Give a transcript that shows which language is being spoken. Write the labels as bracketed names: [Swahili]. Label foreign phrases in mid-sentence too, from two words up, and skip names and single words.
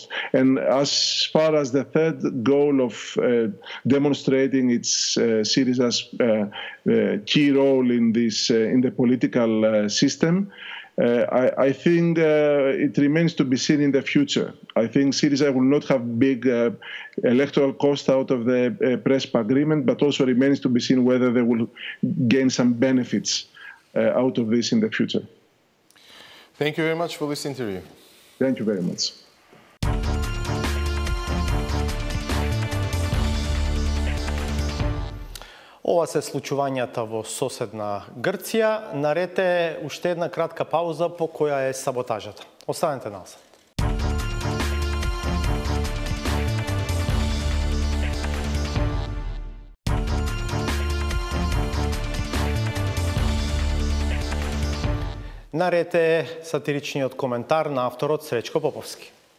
[English] And as far as the third goal of demonstrating its Syriza's key role in in the political system, I think it remains to be seen in the future. I think Syriza will not have big electoral cost out of the Prespa agreement, but also remains to be seen whether they will gain some benefits out of this in the future. Thank you very much for this interview. Thank you very much. [Macedonian] Ова се случувањата во соседна Грција. Наред е уште една кратка пауза по која е саботажата. Останете насад. Наред е сатиричниот коментар на авторот Сречко Поповски.